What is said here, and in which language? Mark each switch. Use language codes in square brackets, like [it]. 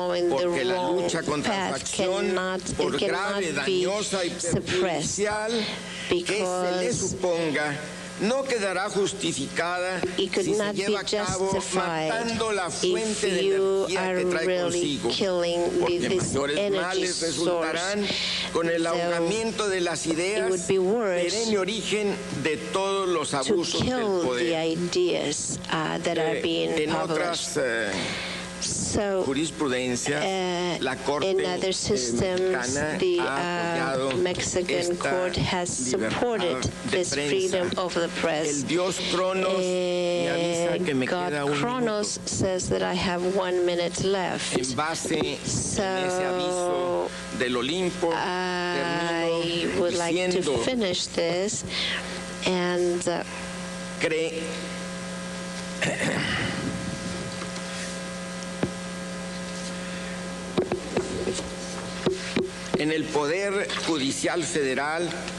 [es] porque la lucha contra su acción, por grave, dañosa y perjudicial que se le suponga, no quedará justificada si se lleva a cabo matando la fuente de energía que trae consigo, porque mayores males resultarán con el ahogamiento de las ideas, perenne origen de todos los abusos del poder. En otras jurisprudencias, la Corte mexicana ha apoyado [en] Mexican court has supported this freedom of the press. [es] El Dios Cronos me avisa que me queda un [en] Cronos says that I have 1 minute left. [es] En base en ese aviso del Olimpo, [en] I would like to finish this and [es] en el Poder Judicial Federal